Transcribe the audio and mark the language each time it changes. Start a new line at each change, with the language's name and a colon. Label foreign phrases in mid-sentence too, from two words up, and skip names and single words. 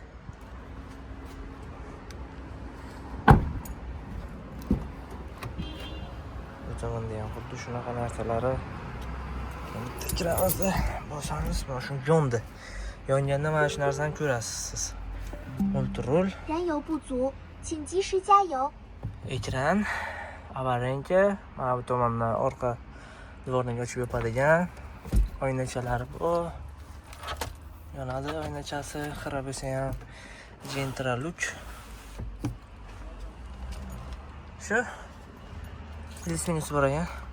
Uzbek: Bu tomonda ham xuddi shunaqa narsalari. Tikiramizda bosamiz, mana shu yondi. Yonganda mana shu narsani ko'rasiz siz. Multirul.
Chinese: 燃油不足，请及时加油。
Uzbek: Ekran, avarenka, mana bu tomondan orqa devordan ochib yopadigan oynachalari bor. Yonadi oynachasi, xira bo'lsa ham Gentra Look. Shu plyus-minus bor ekan.